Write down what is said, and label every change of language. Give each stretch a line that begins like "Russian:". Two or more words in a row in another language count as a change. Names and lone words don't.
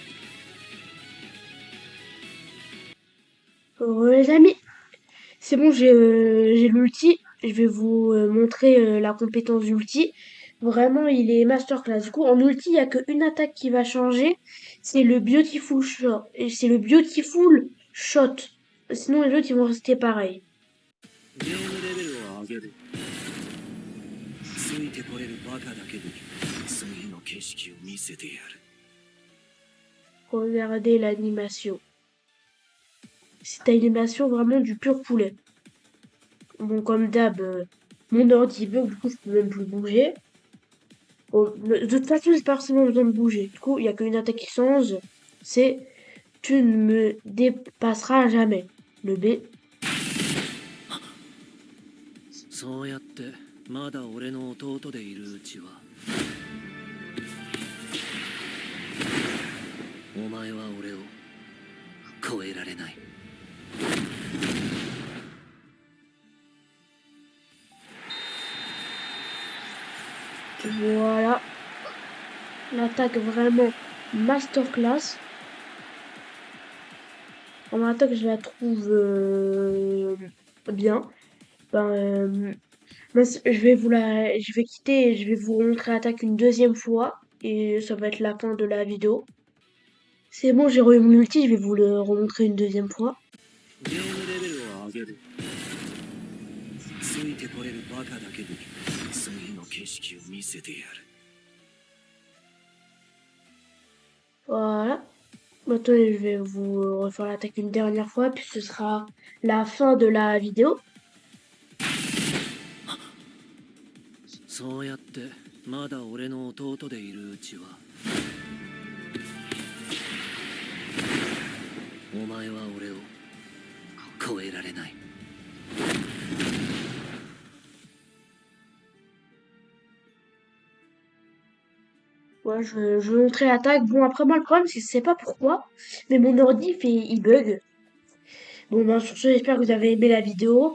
French: Les amis, c'est bon, j'ai l'ulti. Je vais vous montrer la compétence d'ulti. Vraiment, il est masterclass. Du coup, en ulti, il n'y a qu'une attaque qui va changer. C'est le Beautiful Shot. Et c'est le Beautiful Shot. Sinon, les autres, ils vont rester pareils.
Japanese: ゲームレベルを上げる。ついてこれるバカだけに次の景色を見せてやる。
French: Regardez l'animation. Cette animation vraiment du pur poulet. Bon, comme d'hab, mon ordi bug, du coup, je peux même plus bouger. Bon, de toute façon, j'ai pas forcément besoin de bouger. Du coup, il n'y a qu'une attaque qui change. C'est tu ne me dépasseras jamais. Le B.
Japanese: そうやってまだ俺の弟でいるうちはお前は俺を超えられない。
French: Voilà. L'attaque vraiment masterclass. En attaque, je la trouve bien. Ben, je vais quitter et je vais vous montrer l'attaque une deuxième fois. Et ça va être la fin de la vidéo. C'est bon, j'ai remis mon ulti, je vais vous le remontrer une deuxième fois.
Japanese: ゲームレベルを上げる。ついてこれるバカだけに次の景色を見せてやる。
French: Voilà. Maintenant, je vais vous refaire l'attaque une dernière fois, puis ce sera la fin de la vidéo.
Japanese: そうやってまだ俺の弟でいるうちはお前は俺を超えられない。
French: Ouais, je vais montrer l'attaque. Bon, après, moi, le problème, c'est que je sais pas pourquoi, mais mon ordi, il bug. Bon, ben, sur ce, j'espère que vous avez aimé la vidéo.